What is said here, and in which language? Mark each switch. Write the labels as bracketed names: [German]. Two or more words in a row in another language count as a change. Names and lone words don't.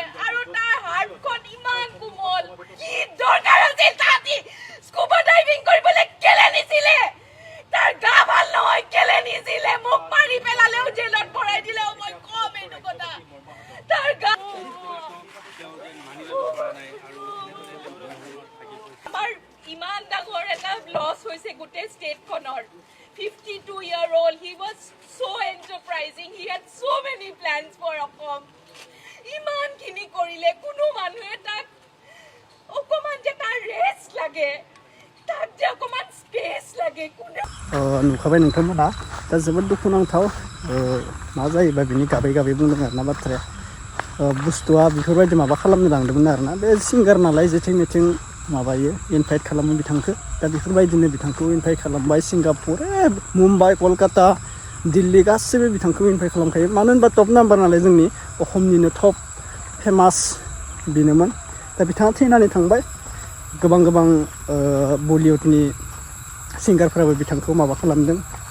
[Assamese] আৰু তাৰ হাৰ্টখন ইমান কোমল কি দৰকাৰ আছিল তাহাঁতি [English] scuba diving [Assamese] কৰিবলৈ কেলে নিছিলে তাৰ গা ভাল নহয় কেলে নিছিলে মোক মাৰি পেলালেও জেলত ভৰাই দিলেও মই কম এইটো কথা তাৰ গা আমাৰ ইমান ডাঙৰ এটা লছ হৈছে গোটেই ষ্টেটখনৰ [English] 52-year-old, he was so enterprising. He had so many plans for Assam. [Assamese] ইমান খিনি কৰিলে কোনো মানুহে তাক অকমান যে তাৰ ৰেষ্ট লাগে তাক যে অকমান স্পেচ লাগে কোনে [Bodo] नुखाबाय नोंथांमोना दा जोबोद दुखुनांथाव मा जायोबा बिनि गाबै बुंदों आरोना बाथ्राया बुस्थुआ बेफोरबायदि माबा खालामनो लांदोंमोन आरोना बे सिंगार नालाय जेथिं मेथिं माबायो इनभाइट खालामो बिथांखौ दा बेफोरबायदिनो बिथांखौ इनभाइट खालामबाय सिंगापुर मुम्बाइ कलकाता दिल्ली गासैबो बिथांखौ इनभाइट खालामखायो मानो होनबा [English] top number [Bodo] नालाय जोंनि असमनिनो [English] top famous [Bodo] बेनोमोन दा बिथाङा थैनानै थांबाय गोबां बलिउडनि सिंगारफोराबो बिथांखौ माबा खालामदों